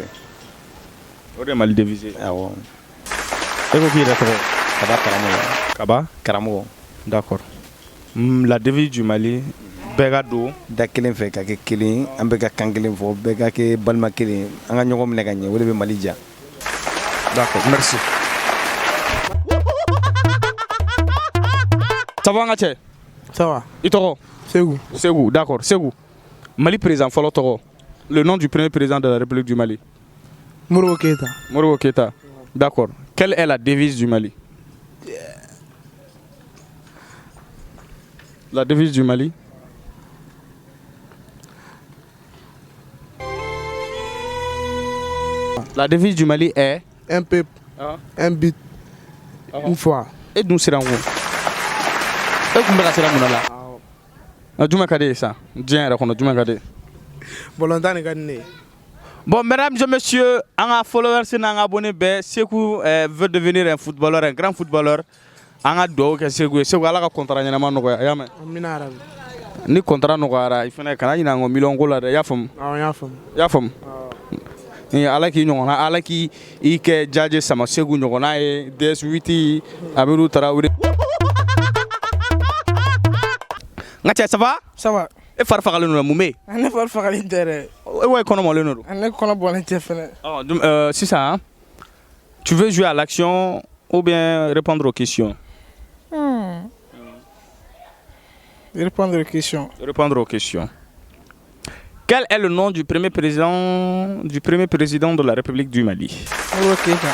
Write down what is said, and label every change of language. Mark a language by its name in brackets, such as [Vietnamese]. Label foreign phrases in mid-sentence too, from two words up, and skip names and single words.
[Bambara] O de ye Mali devise. Awɔ. E ko k'i yɛrɛ tɔgɔ. Kaba karamɔgɔ. Kaba karamɔgɔ. [French] d'accord la devise du Mali [Bambara] bɛɛ ka don da kelen fɛ ka kɛ kelen an bɛɛ ka kan kelen fɔ bɛɛ ka kɛ balima kelen an ka ɲɔgɔn minɛ ka ɲɛ o de bɛ Mali ja. [French] d'accord merci. ça va [Bambara] an ka cɛ. [French] Ça va. [Bambara] I tɔgɔ. Ségou. [French] Ségou d'accord Ségou [Bambara] Mali président fɔlɔ tɔgɔ [French] le nom du premier président de la République du Mali. Modibo Keita. Modibo Keita d'accord quelle est la devise du Mali. La devise du Mali. La devise du Mali est Un peuple, un but, une foi. [Bambara] e dun siran ko e kun bɛ ka siran mun la jumɛn ka di ye sa diɲɛ yɛrɛ kɔnɔ jumɛn ka di ye. Bolontan de ka di ne ye. [French] Bon, mesdames et messieurs, en followers et en abonnés, Sékou veut devenir un footballeur, un grand footballeur. En a deux, [Bambara] Sékou ala ka contrat ɲɛnama nɔgɔya, y'a mɛn. [Arabic] آمين يا ربي. [Bambara] Ni contrat nɔgɔyara, i fana kana ɲinɛ an kɔ million ko la dɛ, i y'a faamu. Awɔ, n y'a faamu. I y'a faamu. Ala k'i ɲɔgɔnna, ala k'i kɛ Jaje Sama Sékou ɲɔgɔnna ye, DS8 Abiru Tarawele. N ka cɛ, [French] ça va? Ça va. [Bambara] E fari fagalen don mun bɛ yen? Ne fari fagalen tɛ dɛ. E wa i kɔnɔ mɔlen don? Ne kɔnɔ bɔlen tɛ fɛnɛ. Sisan, [French] tu veux jouer à l'action ou bien répondre aux questions? Répondre aux questions. Répondre aux questions. Quel est le nom du premier président de la République du Mali? Modibo Keita.